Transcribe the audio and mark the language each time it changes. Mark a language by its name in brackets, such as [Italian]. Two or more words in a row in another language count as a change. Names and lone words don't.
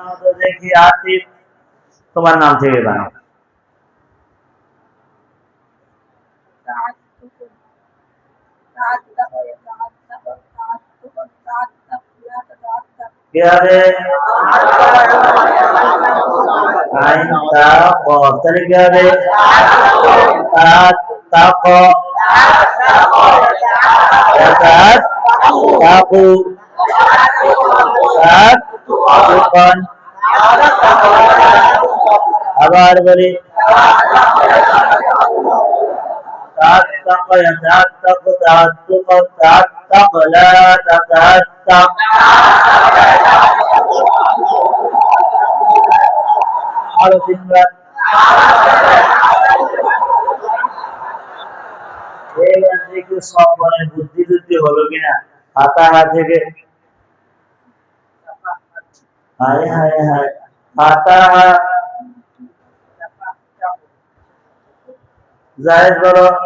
[Bangla] দেখি আতিফ, তোমার নাম থেকে বানাও। কি হবে? আইন তা ক, তাহলে কি হবে? তাত তাক তাত তাকু তাত তুকন। আবার বলি তাত তাক তাত তাক তাত তুকন তাত তাক লা তাত তাক। আরো তিনবার। এইবার দেখি সব মনে বুদ্ধি টুদ্ধি হলো কিনা। ফাতাহা থেকে হায় হায় হায়, ফাতাহা জায়েদ বলো।